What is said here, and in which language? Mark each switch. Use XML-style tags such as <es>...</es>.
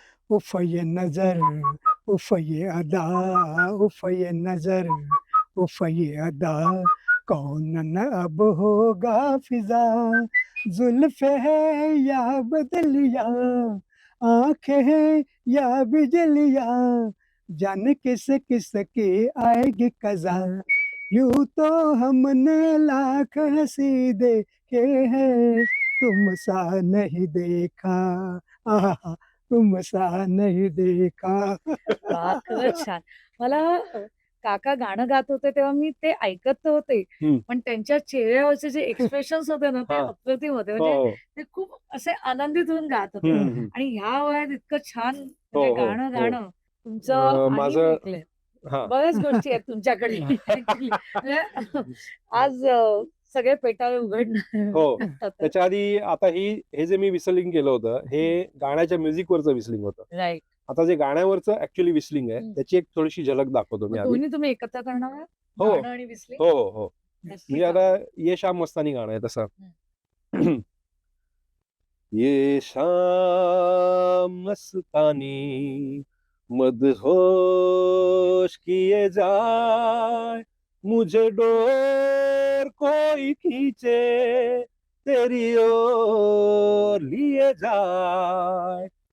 <hi>उफ ये नजर, उफ ये अदा, उफ ये नजर, उफ ये अदा, कौन न अब होगा फिजा, जुल्फ है या बदलिया, आंखें हैं या बिजलिया, जाने किस किस की आएगी कजा. यूं तो हमने लाख हंसी देखे हैं, तुम सा नहीं देखा, आहा तुम सा नहीं देखा.</hi> <mr>वाह, खरंच छान. मला काका गाणं गात होते तेव्हा मी ते ऐकत तर होते, हम्म. पण त्यांच्या चेहऱ्यावरचे जे एक्सप्रेशन्स होते ना ते हा. अप्रतिम होते. हो म्हणजे हो ते खूप असे आनंदित होऊन गात होते. हम्म, हम्म. आणि ह्या वयात इतकं छान हो म्हणजे हो गाणं हो गाणं तुमचं आणि मी माझं ऐकलंय. हा बऱ्याच गोष्टी आहेत तुमच्याकडे ऍक्च्युली. म्हणजे आज सगळे पेटाळे उघडणार हो आता तर. त्याच्या आधी आता हे जे मी विसलिंग केलं होतं हे गाण्याच्या म्युझिक वरचं विसलिंग होतं. राईट. आता जे गाण्यावरचं ऍक्च्युअली विसलिंग आहे त्याची एक थोडीशी झलक दाखवतो मी मग आधी. दोन्ही तुम्ही एकत्र करणार आहात? हो गाणं आणि whistling? हो हो हो नक्कीच म्हणजे आता आवडेल. ये शाम मस्तानी गाणं आहे तसं.</mr> <hi>ये शाम मस्तानी मदहोश किए जाए मुझे डोर कोई खींचे तेरी ओर लिए जाए.</hi>